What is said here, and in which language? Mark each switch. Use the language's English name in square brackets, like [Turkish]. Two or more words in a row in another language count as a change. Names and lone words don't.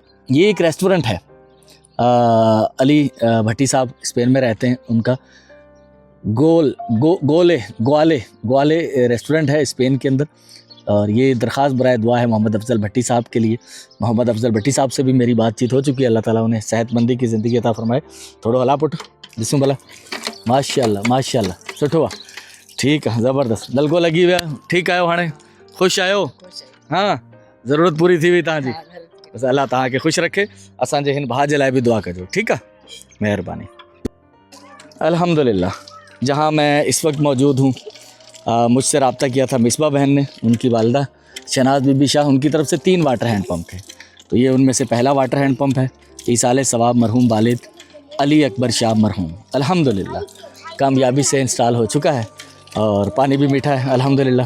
[Urdu] یہ ایک ریسٹورنٹ ہے، علی بھٹی صاحب اسپین میں رہتے ہیں، ان کا گوالے ریسٹورنٹ ہے اسپین کے اندر. اور یہ درخواست برائے دعا ہے محمد افضل بھٹی صاحب کے لیے. محمد افضل بھٹی صاحب سے بھی میری بات چیت ہو چکی ہے۔ اللہ تعالیٰ انہیں صحت مندی کی زندگی عطا فرمائے. थोड़ा हला पुट जिसमें भला। [Sindhi] माशाल्लाह माशाल्लाह, सुठो आहे, [Urdu] ٹھیک ہے، زبردست. [Sindhi] नलको लगी हुआ, ठीक आयो, हाणे ख़ुशि आयो? हाँ, ज़रूरत पूरी थी हुई तव्हांजी। बस अल्लाह तव्हांखे ख़ुशि रखे। असांजे हिन भाउ जे लाइ बि दुआ कजो, ठीकु आहे, महिरबानी। [Urdu] الحمدللہ، جہاں میں اس وقت موجود ہوں، مجھ سے رابطہ کیا تھا مصباح بہن نے، ان کی والدہ شناز بی بی شاہ، ان کی طرف سے 3 [English] water hand pump [Urdu] ہے. تو یہ ان میں سے پہلا [English] water hand pump [Urdu] ہے۔ ایصال ثواب مرحوم والد علی اکبر شاہ مرحوم الحمدللہ کامیابی سے انسٹال ہو چکا ہے، اور پانی بھی میٹھا ہے الحمدللہ.